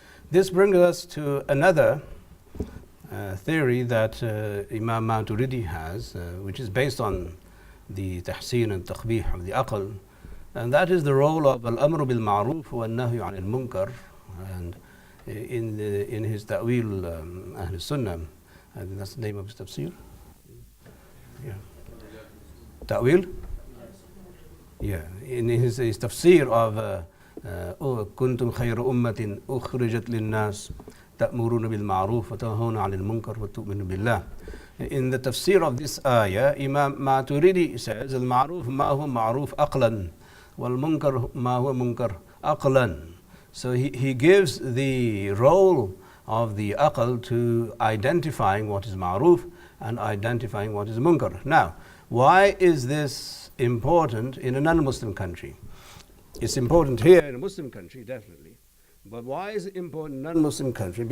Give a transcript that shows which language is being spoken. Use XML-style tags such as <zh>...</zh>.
<en>This brings us to another theory that Imam Maturidi has, which is based on the tahsin and taqbih of the aql, and that is the role of al-amru bil ma'ruf wa an-nahyu 'anil munkar. And in his ta'wil Ahl Sunnah, I think that's the name of his tafsir. Yeah. Ta'wil? Yeah. In his tafsir of</en> <ar>كنتم خير أمة أخرجت للناس تأمرون بالمعروف وتنهون عن المنكر وتؤمنون بالله.</ar> <en>In the tafsir of this ayah, Imam Maturidi says,</en> <ar>المعروف ما هو معروف أقلا والمنكر ما هو منكر أقلا.</ar> <en>So he gives the role of the aql to identifying what is ma'ruf and identifying what is munkar. Now, why is this important in a non-Muslim country? It's important here in a Muslim country, definitely. But why is it important in a non-Muslim country?</en>